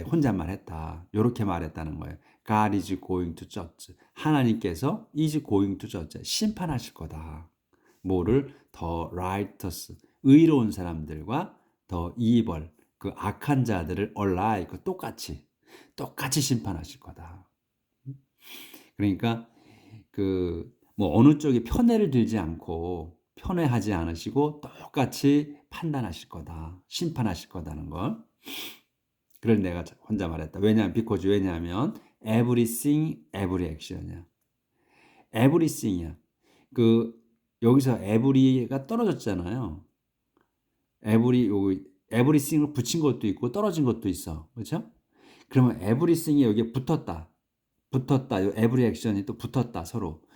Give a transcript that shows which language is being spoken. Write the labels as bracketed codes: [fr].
[ko] 혼잣말했다. 이렇게 말했다는 거예요. [en] God is going to judge. [ko] 하나님께서 [en] is going to judge. [ko] 심판하실 거다. 뭐를 더 righteous 의로운 사람들과 더 evil 그 악한 자들을 alike 똑같이 심판하실 거다. 그러니까 뭐 어느 쪽이 편애를 들지 않고 편애하지 않으시고 똑같이 판단하실 거다. 심판하실 거다는 걸. 그걸 내가 혼자 말했다. 왜냐하면 [en] everything, every action이야. [ko] everything이야. 여기서 every가 떨어졌잖아요. everything을 붙인 것도 있고 떨어진 것도 있어. 그렇죠? 그러면 everything이 여기에 붙었다. every action이 또 붙었다 서로.